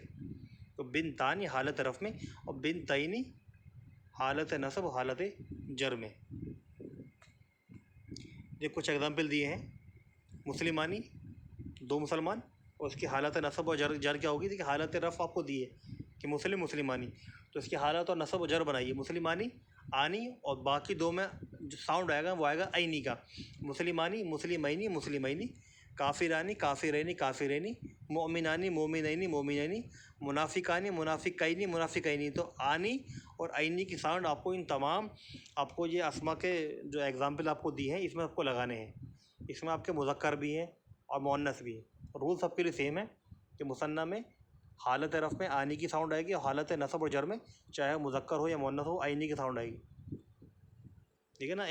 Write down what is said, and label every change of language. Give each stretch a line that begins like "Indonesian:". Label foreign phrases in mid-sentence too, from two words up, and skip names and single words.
Hindi: तो बिनतानी हालत रफ़ में और बिनतैनी हालत नसब और हालत जर में। ये कुछ एग्जांपल दिए हैं। मुसलिमानी, दो मुसलमान, और उसकी हालत नसब और जर क्या होगी? देखिए हालत रफ़ आपको दी है कि मुस्लिम मुसलिमानी, तो इसकी हालत और नसब और जर बनाइए। मुसलिमानी आनी, और बाकी दो में जो साउंड आएगा वो आएगा आइनी का।
Arabic: مسلمانِ مسلمَينِ مسلمَينِ كافرانِ كافرَينِ كافرَينِ مؤمنانِ مؤمنَينِ مؤمنَينِ منافقانِ منافقَينِ منافقَينِ.
Hindi: तो आनी और आइनी की साउंड आपको इन तमाम, आपको ये अस्मा के जो एग्जाम्पल आपको दी हैं इसमें आपको लगाने हैं। इसमें आपके मुज़क्कर भी हैं और मुअन्नस भी है। रूल सबके लिए सेम है कि मुसन्ना में हालत रफ़ में आनी की साउंड आएगी, और हालत नसब और जर में चाहे मुज़क्कर हो या मुअन्नस हो आइनी की साउंड आएगी, ठीक है ना।